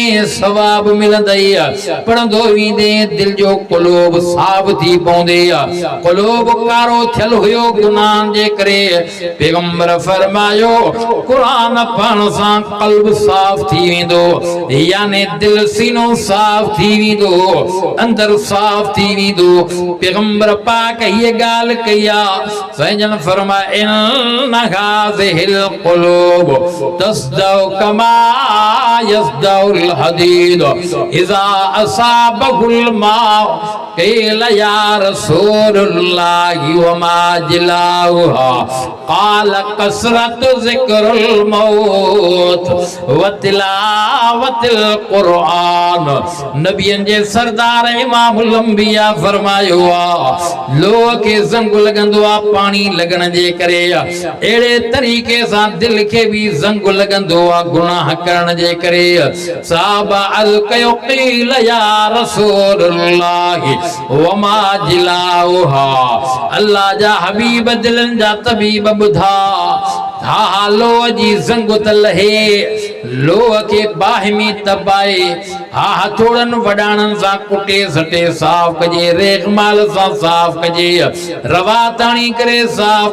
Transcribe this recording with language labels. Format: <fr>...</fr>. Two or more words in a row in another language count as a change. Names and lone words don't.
<sd>सवाब मिलंदई पढ़ंदो वींदे दिल जो क़ुलूब साफ़ थी पवंदे क़ुलूब कारो थियल हुयो गुनाहन जे करे पैगंबर फरमायो क़ुरान पढ़ण सां क़ल्ब साफ़ थी वेंदो यानी दिल सीनो साफ़ थी वेंदो अंदर साफ़ थी वेंदो पैगंबर पाक ये ॻाल्हि कई सजन फरमाए</sd> <ar>إن هذه القلوب تصدأ كما يصدأ الحديد إذا أصابه الماء قيل يا رسول الله وما جلاؤها قال كثرة ذكر الموت وتلاوة القرآن</ar> <sd>नबियन जे सरदार</sd> <ar>إمام الأنبياء</ar> <sd>फरमायो लोह खे ज़ंग लॻंदो आहे पाणी लॻण जे करे अहिड़े तरीक़े सां दिल खे बि ज़ंग लॻंदो आहे गुनाह करण जे करे साहबा अर्ज़ कयो</sd> <ar>قيل يا رسول الله وما جلاؤها</ar> <sd>अल्लाह जा हबीब दिलनि जा तबीब ॿुधा हा लोह जी ज़ंग त लहे लोह खे बाहि में तपाए हा हथोड़नि वॾाणनि सां कुटे सटे साफ़ कजे रेगमाल सां साफ़ कजे रवा ताणी करे साफ़</sd>